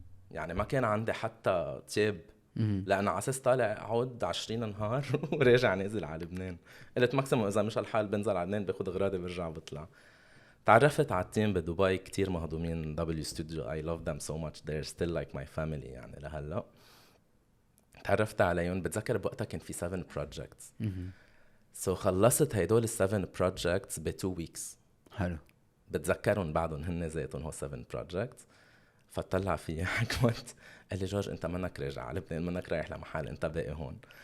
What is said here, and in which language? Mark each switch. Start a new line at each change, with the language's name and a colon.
Arabic: يعني ما كان عندي حتى تياب لأن على أساس طالع عود 20 نهار وراجع نازل على لبنان. قلت ماكسيموم إذا مش الحال بنزل على لبنان باخد غراضي برجع بطلع. تعرفت على التيم بدبي كتير مهضومين.
English: W Studio I love them so much, they're still like my family
Arabic: يعني لهلا. تعرفت عليهم. بتذكر بوقتها كان في
English: 7 projects.
Arabic: So خلصت هيدول 7 projects ب 2 weeks. حلو. بتذكرهم بعدهم هن ذاتهم هو 7 projects. فطلع فيها حكمت قال لي جورج انت منك راجع على لبنان، منك رايح لمحل، انت باقي هون.